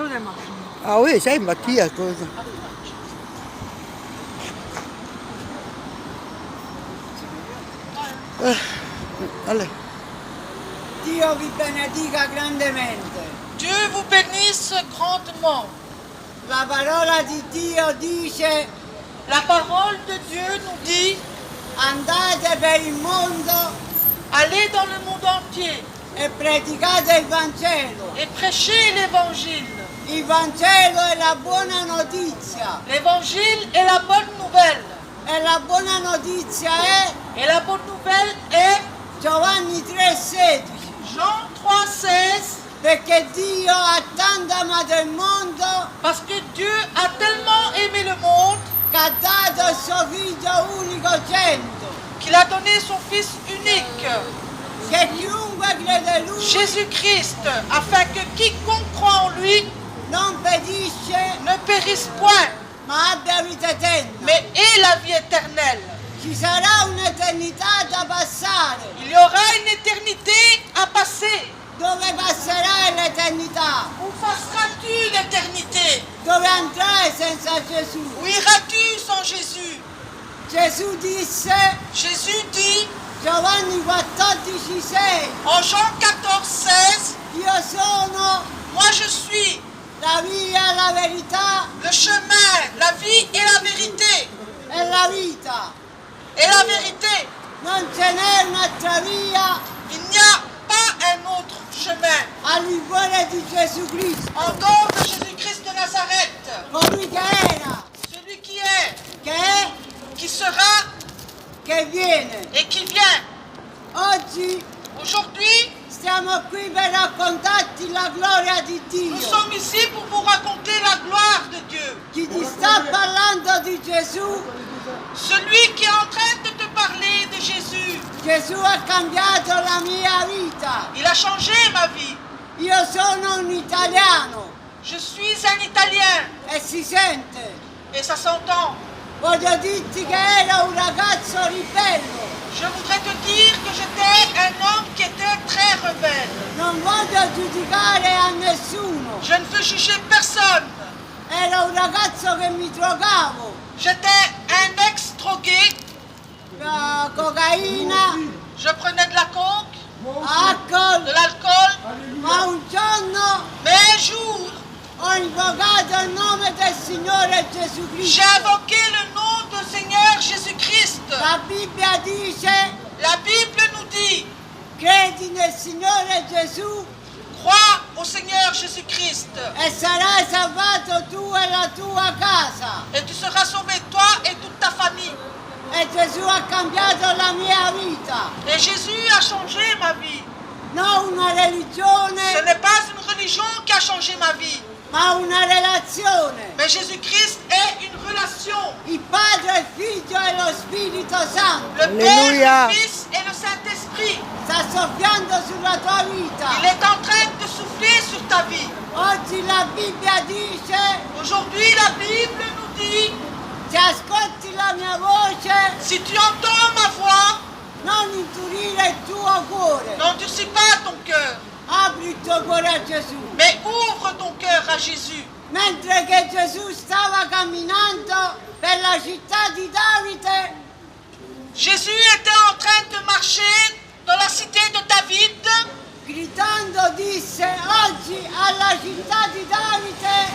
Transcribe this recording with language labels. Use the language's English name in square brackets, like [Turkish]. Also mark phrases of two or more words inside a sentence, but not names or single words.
[French] ma fille. Ah oui, [Italian] sai Mattia cosa? Allez. Dio vi benedica grandemente. [French] Dieu vous bénisse grandement. [Italian] La parola di Dio dice: [French] La parole de Dieu nous dit, [Italian] andate per il mondo [French] allez dans le monde entier [Italian] e predicate il Vangelo. [French] et prêchez l'évangile. [Italian] Il Vangelo è la buona notizia. [French] L'évangile est la bonne nouvelle. [Italian] E la buona notizia è [French] Et la bonne nouvelle est [Italian] Giovanni 3,16. [French] Jean 3,16. [Italian] Perché Dio ha tanto amato il mondo [French] Parce que Dieu a tellement aimé le monde [Italian] che ha dato il suo figlio unicogenito, [French] qu'il a donné son Fils unique, [Italian] che chiunque crede in lui [French] Jésus-Christ, afin que quiconque croit en lui [Italian] non perisce [French] ne périsse point, [Italian] ma abbia vita eterna. [French] mais ait la vie éternelle. [Italian] Ci sarà un'eternità da passare. [French] Il y aura une éternité à passer. [Italian] Dove passerai l'eternità? [French] Où passeras-tu l'éternité? [Italian] Dove andrai senza Gesù? [French] Où iras-tu sans Jésus? [Italian] Gesù disse, [French] Jésus dit [Italian] Giovanni 14,6, [French] en Jean 14,16, [Italian] io sono [French] moi je suis [Italian] la via, la verità [French] le chemin, la vie et la vérité. [Italian] e la vita. [French] Et la vérité, [Italian] Non ce n'è un'altra via [French] il n'y a pas un autre chemin [Italian] al di fuori di Gesù Cristo. [French] en dehors de Jésus-Christ de Nazareth. [Italian] Colui che era, [French] Celui qui est, [Italian] che è, [French] qui sera [Italian] che viene. [French] et qui vient. [Italian] Oggi [French] Aujourd'hui, [Italian] stiamo qui per raccontarti la gloria di [French] nous [Italian] Dio. [French] sommes ici pour vous raconter la gloire de Dieu. [Italian] Chi ti sta parlando di Gesù, [French] Celui qui est en train de te parler de Jésus, [Italian] Gesù ha cambiato la mia vita. [French] il a changé ma vie. [Italian] Io sono un italiano [French] Je suis un Italien [Italian] e si sente. [French] et ça s'entend. [Italian] Voglio dirti che era un ragazzo ribello. [French] Je voudrais te dire que j'étais un homme qui était très rebelle. [Italian] Non voglio giudicare a nessuno. [French] Je ne veux juger personne. [Italian] Era un ragazzo che mi drogavo. [French] J'étais un ex-drogué. [Italian] Cocaina, [French] Je prenais de la coke, [Italian] alcol, [French] de l'alcool. [Italian] ma un giorno [French] Mais un jour, [Italian] ho invocato il nome del Signore Gesù [French] j'ai [Italian] Cristo. [French] invoqué le nom du Seigneur Jésus-Christ. [Italian] La Bibbia dice, [French] La Bible nous dit, [Italian] credi nel Signore Gesù [French] crois au Seigneur Jésus-Christ [Italian] e sarai salvato tu e la tua casa. [French] et tu seras sauvé, toi et toute ta famille. [Italian] E Gesù ha cambiato la mia vita. [French] Et Jésus a changé ma vie. [Italian] Non una [French] Ce [Italian] religione, [French] n'est pas une religion qui a changé ma vie, [Italian] ma una relazione. [French] mais Jésus-Christ est une relation. [Italian] Il Padre, il Figlio e lo Spirito Santo [French] Le Alléluia. Père, le Fils et le Saint-Esprit. [Italian] sta soffiando sulla tua vita. [French] Il est en train de souffler sur ta vie. [Italian] Oggi la Bibbia dice, [French] Aujourd'hui, la Bible nous dit, [Italian] se ascolti la mia voce, [French] si tu entends ma voix, [Italian] non inturire il tuo cuore. [French] n'endurcis pas ton cœur, [Italian] Apri il tuo cuore a Gesù. [French] mais ouvre ton cœur à Jésus. [Italian] Mentre che Gesù stava camminando per la città di Davide, [French] Jésus était en train de marcher dans la cité de David, [Italian] gridando disse, oggi alla città di Davide